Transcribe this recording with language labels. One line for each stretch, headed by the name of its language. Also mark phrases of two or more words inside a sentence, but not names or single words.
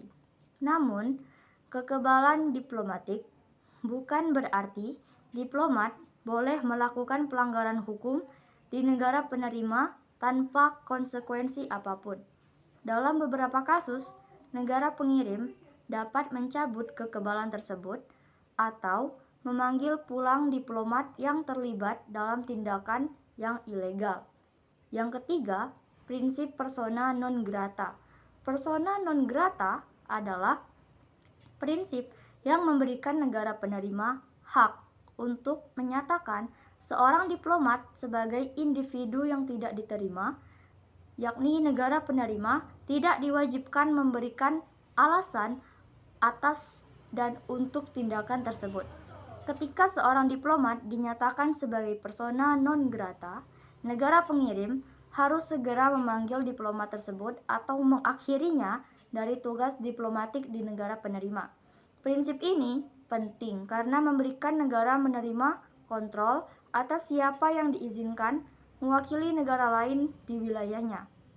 Indonesian: Namun, kekebalan diplomatik bukan berarti diplomat boleh melakukan pelanggaran hukum di negara penerima tanpa konsekuensi apapun. Dalam beberapa kasus, negara pengirim dapat mencabut kekebalan tersebut atau memanggil pulang diplomat yang terlibat dalam tindakan yang ilegal. Yang ketiga, prinsip
Latin: persona non grata. Persona non grata
Indonesian: adalah prinsip yang memberikan negara penerima hak untuk menyatakan seorang diplomat sebagai individu yang tidak diterima, yakni negara penerima tidak diwajibkan memberikan alasan atas dan untuk tindakan tersebut. Ketika seorang diplomat dinyatakan sebagai
Latin: persona non grata,
Indonesian: negara pengirim harus segera memanggil diplomat tersebut atau mengakhirinya dari tugas diplomatik di negara penerima. Prinsip ini penting karena memberikan negara menerima kontrol atas siapa yang diizinkan mewakili negara lain di wilayahnya.